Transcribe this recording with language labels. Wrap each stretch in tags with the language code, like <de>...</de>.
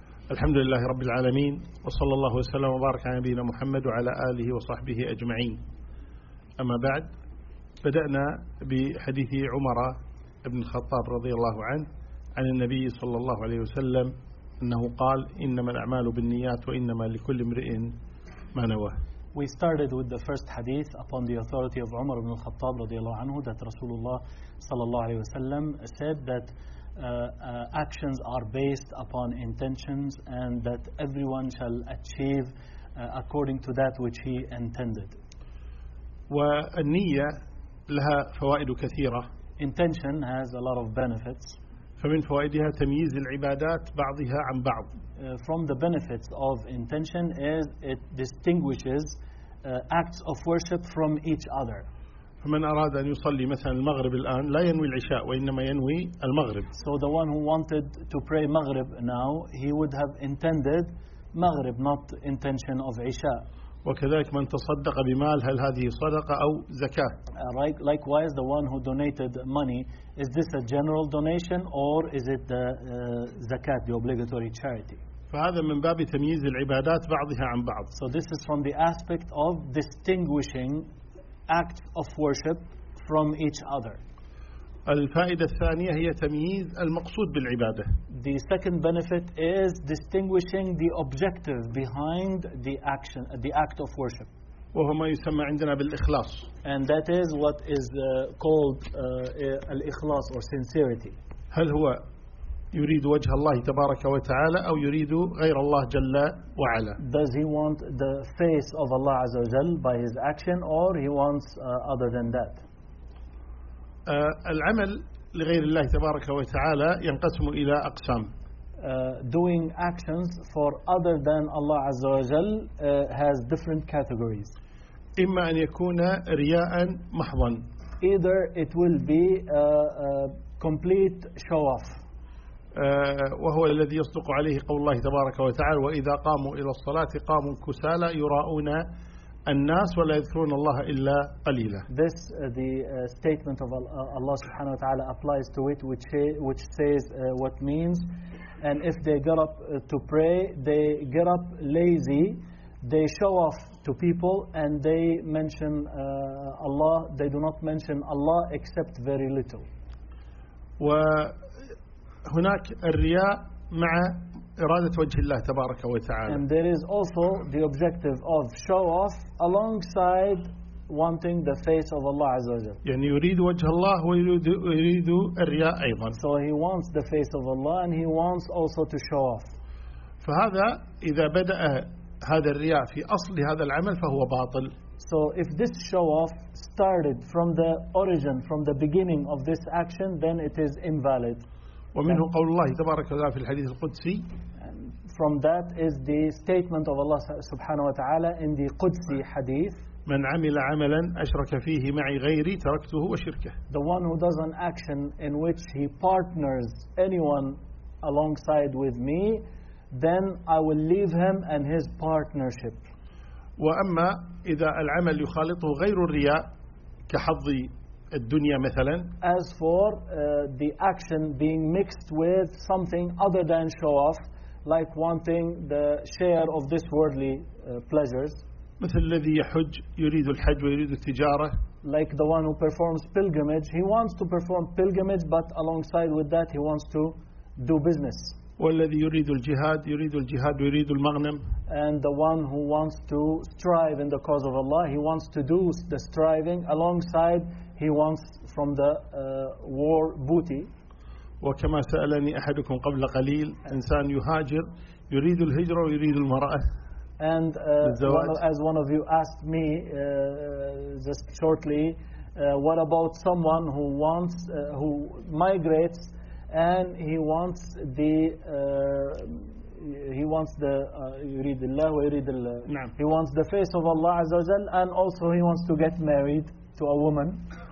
<ar>الحمد لله رب العالمين، وصلى الله وسلم وبارك على نبينا محمد وعلى آله وصحبه أجمعين. أما بعد، بدأنا بحديث عمر بن الخطاب رضي الله عنه عن النبي صلى الله عليه وسلم أنه قال: إنما الأعمال بالنيات وإنما لكل امرئ ما نوى.</ar> <en>We started with the first hadith upon the authority of Umar ibn al-Khattab radiallahu anhu, that Rasulullah sallallahu alayhi wasallam said that actions are based upon intentions, and that everyone shall achieve according to that which he intended.</en> <ar>والنية لها فوائد كثيرة.</ar> <en>Intention has a lot of benefits.</en> <ar>فمن فوائدها تمييز العبادات بعضها عن بعض.</ar> <en>From the benefits of intention is it distinguishes acts of worship from each other.</en> <ar>فمن أراد أن يصلي مثلا المغرب الآن لا ينوي العشاء وإنما ينوي المغرب.</ar> <en>So the one who wanted to pray Maghrib now, he would have intended Maghrib, not intention of عشاء.</en> <ar>وكذلك من تصدق بمال، هل هذه صدقة أو زكاة؟</ar> <en>Likewise, the one who donated money, is this a general donation or is it the zakat, the obligatory charity?</en> <ar>فهذا من باب تمييز العبادات بعضها عن بعض.</ar> <en>So this is from the aspect of distinguishing acts of worship from each other.</en> <ar>الفائدة الثانية هي تمييز المقصود بالعبادة.</ar> <en>The second benefit is distinguishing the objective behind the action, the act of worship.</en> <ar>وهو ما يسمى عندنا بالإخلاص.</ar> <en>And that is what is called الإخلاص or sincerity.</en> <ar>هل هو يريد وجه الله تبارك وتعالى أو يريد غير الله جل وعلا؟</ar> <en>Does he want the face of Allah</en> <ar>عز وجل</ar> <en>by his action, or he wants other than that?</en> <ar>العمل لغير الله تبارك وتعالى ينقسم إلى أقسام.</ar> <en>Doing actions for other than Allah</en> <ar>عز وجل</ar> <en>has different categories.</en> <ar>إما أن يكون رياء محضا.</ar> <en>Either it will be complete show off.</en> <ar>وهو الذي يصدق عليه قول الله تبارك وتعالى: وإذا قاموا إلى الصلاة قاموا كسالى يراؤون الناس ولا يذكرون الله إلا قليلا.</ar> <en>This statement of Allah</en> <ar>سبحانه وتعالى</ar> <en>applies to it, which says what means, and if they get up to pray, they get up lazy, they show off to people, and they mention Allah, they do not mention Allah except very little.</en> <ar>و هناك الرياء مع إرادة وجه الله تبارك وتعالى.</ar> <en>And there is also the objective of show off alongside wanting the face of Allah</en> <ar>عز وجل. يعني يريد وجه الله ويريد الرياء أيضا.</ar> <en>So he wants the face of Allah and he wants also to show off.</en> <ar>فهذا إذا بدأ هذا الرياء في أصل هذا العمل فهو باطل.</ar> <en>So if this show off started from the origin, from the beginning of this action, then it is invalid.</en> <ar>ومنه قول الله تبارك وتعالى في الحديث القدسي.</ar> <en>From that is the statement of Allah</en> <ar>سبحانه وتعالى</ar> <en>in the</en> <ar>قدسي حديث. من عمل عملا أشرك فيه معي غيري تركته وشركه.</ar> <en>The one who does an action in which he partners anyone alongside with me, then I will leave him and his partnership.</en> <ar>وأما إذا العمل يخالطه غير الرياء كحظي الدنيا مثلا.</ar> <en>As for the action being mixed with something other than show off, like wanting the share of this worldly pleasures.</en> <ar>مثل الذي يحج يريد الحج ويريد التجارة.</ar> <en>Like the one who performs pilgrimage, he wants to perform pilgrimage, but alongside with that he wants to do business.</en> <ar>والذي يريد الجهاد يريد الجهاد ويريد المغنم.</ar> <en>And the one who wants to strive in the cause of Allah, he wants to do the striving alongside he wants from the war booty.</en> <ar>وكما سألني أحدكم قبل قليل إنسان يهاجر يريد الهجرة ويريد المرأة.</ar> <en>And as one of you asked me just shortly, what about someone who wants who migrates and he wants the face of Allah</en> <ar>عز وجل,</ar> <en>and also he wants to get married to a woman.</en>